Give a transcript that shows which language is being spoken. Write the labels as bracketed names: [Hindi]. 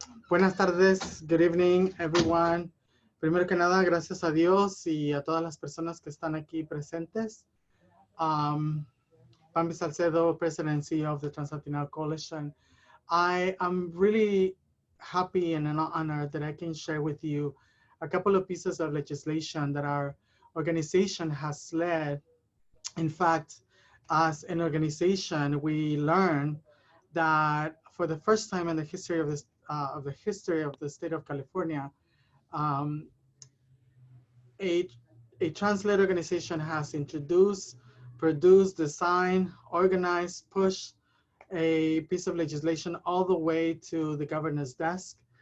[Spanish] Buenas tardes, [English] good evening, everyone. [Spanish] Primero que nada, gracias a Dios y a todas las personas que están aquí presentes. [English] Bambi Salcedo, president and CEO of the Trans-Latin Coalition. I am really happy and an honor that I can share with you a couple of pieces of legislation that our organization has led. In fact, as an organization, we learned that for the first time in the history of this, the state of California, a trans-led organization has introduced, produced, designed, organized, pushed a piece of legislation all the way to the governor's desk.